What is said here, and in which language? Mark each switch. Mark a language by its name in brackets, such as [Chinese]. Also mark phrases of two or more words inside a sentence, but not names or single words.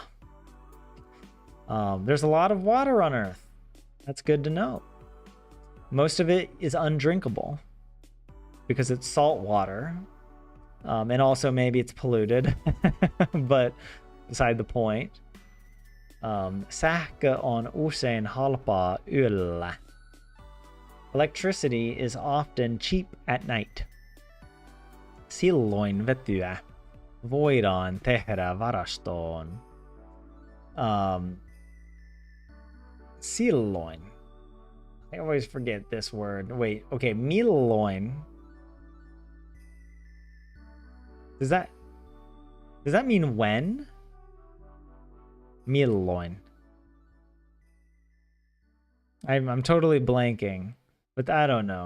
[English] There's a lot of water on Earth. That's good to know. Most of it is undrinkable because it's salt water. And also maybe it's polluted, but beside the point. [Finnish] Sähkö on usein halpaa yöllä. [English] Electricity is often cheap at night. [Finnish] Silloin vetyä voidaan tehdä varastoon. Silloin. [English] I always forget this word. Wait, okay, milloin. Does that mean when? [Finnish] Milloin. [English] I'm totally blanking, but I don't know.